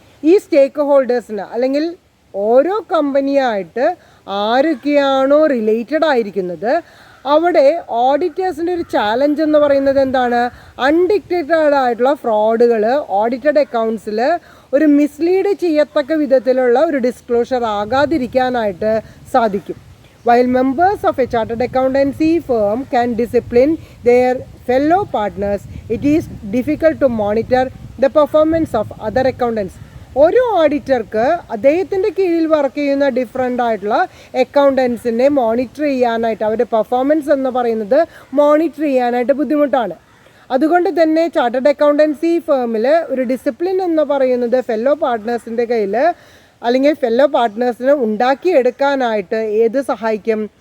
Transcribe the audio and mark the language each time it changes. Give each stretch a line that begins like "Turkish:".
Malayalam: ഈ സ്റ്റേക്ക് ഹോൾഡേഴ്സിന് അല്ലെങ്കിൽ ഓരോ കമ്പനിയായിട്ട് ആരൊക്കെയാണോ റിലേറ്റഡ് ആയിരിക്കുന്നത് അവിടെ ഓഡിറ്റേഴ്സിൻ്റെ ഒരു ചാലഞ്ച് എന്ന് പറയുന്നത് എന്താണ്? അൺഡിറ്റക്റ്റഡ് ആയിട്ടുള്ള ഫ്രോഡുകൾ ഓഡിറ്റഡ് അക്കൗണ്ട്സിൽ ഒരു മിസ്ലീഡ് ചെയ്യത്തക്ക വിധത്തിലുള്ള ഒരു ഡിസ്ക്ലോഷർ ആകാതിരിക്കാനായിട്ട് സാധിക്കും.
English: While members of a chartered accountancy firm can discipline their fellow partners, it is difficult to monitor the performance of other accountants.
Malayalam: ഒരു ഓഡിറ്റർക്ക് അദ്ദേഹത്തിൻ്റെ കീഴിൽ വർക്ക് ചെയ്യുന്ന ഡിഫറെൻ്റ് ആയിട്ടുള്ള അക്കൗണ്ടൻസിനെ മോണിറ്റർ ചെയ്യാനായിട്ട്, അവരുടെ പെർഫോമൻസ് എന്ന് പറയുന്നത് മോണിറ്റർ ചെയ്യാനായിട്ട് ബുദ്ധിമുട്ടാണ്. അതുകൊണ്ട് തന്നെ ചാർട്ടേഡ് അക്കൗണ്ടൻസി ഫേമിൽ ഒരു ഡിസിപ്ലിൻ എന്ന് പറയുന്നത് ഫെല്ലോ പാർട്ട്നേഴ്സിൻ്റെ കയ്യിൽ അല്ലെങ്കിൽ ഫെല്ലോ പാർട്ട്നേഴ്സിന് ഉണ്ടാക്കിയെടുക്കാനായിട്ട് ഏത് സഹായിക്കും?